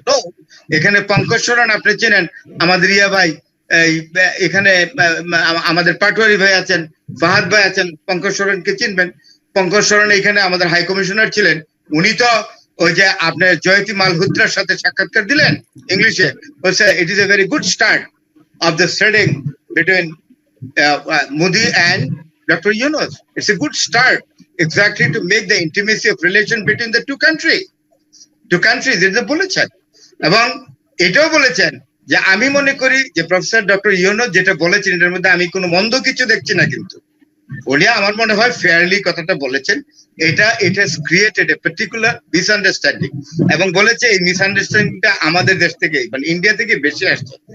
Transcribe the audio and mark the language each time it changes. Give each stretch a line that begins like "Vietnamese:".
Bangla: তো এখানে পঙ্কজ সরণ আপনি চেনেন, আমাদের ইয়া ভাই, এখানে আমাদের পাটোয়ারি ভাই আছেন, ফাহাদ ভাই আছেন, পঙ্কজ সরণকে চিনবেন। পঙ্কজ সরণ এখানে আমাদের হাই কমিশনার ছিলেন। উনি তো ওই যে আপনার জয়তী মালহোত্রার সাথে সাক্ষাৎকার দিলেন ইংলিশে, বলছে
English: It is a very good start of the trading between Modi and Dr. Yunus. It's a good start exactly to make the intimacy of relation between the two countries.
Bangla: এটা বলেছেন। এবং এটাও বলেছেন যে আমি মনে করি যে প্রফেসর ডক্টর ইউনূস যেটা বলেছেন এটার মধ্যে আমি কোনো মন্দ কিছু দেখছি না, কিন্তু উনি আমার মনে হয় ফেয়ারলি কথাটা বলেছেন।
English: it has created a particular misunderstanding,
Bangla: এবং বলেছে এই মিসআন্ডারস্ট্যান্ডিংটা আমাদের দেশ থেকে, মানে ইন্ডিয়া থেকে বেশি আসছে।